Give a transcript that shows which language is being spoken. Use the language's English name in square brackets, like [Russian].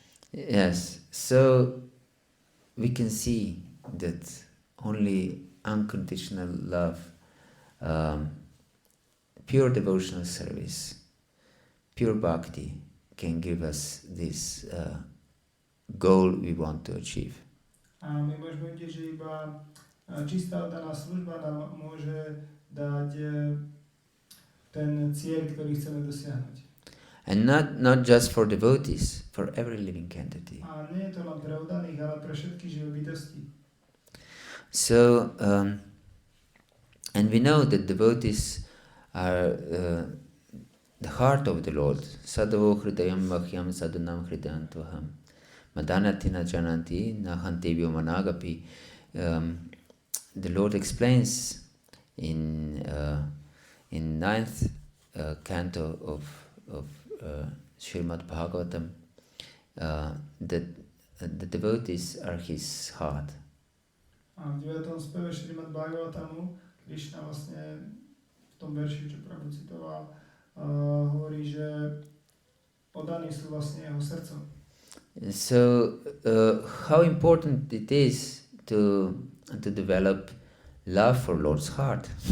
[English] Yes, so we can see that only unconditional love, pure devotional service, pure bhakti can give us this goal we want to achieve. [Slovak] A my môžeme vidieť, že iba čistá oddaná služba nám môže dať ten cieľ, ktorý chceme dosiahnuť. [English] And not just for devotees, for every living entity. [Slovak] A nie je to len pre oddaných, ale pre všetky živé bytosti. [English] So, and we know that devotees are the heart of the Lord. [Sanskrit] Sadhavo hridayam vahyam sadhanam hridayantvaham. Madanatina jananti nahantevyo managapi. [English] The Lord explains in ninth canto of Srimad Bhagavatam that the devotees are His heart. [Slovak] A v 9. speve Srimad Bhagavatamu Krishna vlastne v tom verši, čo Prabhu citoval, hovorí, že oddaní sú vlastne jeho srdcom. [English] So, how important it is to develop love for Lord's heart.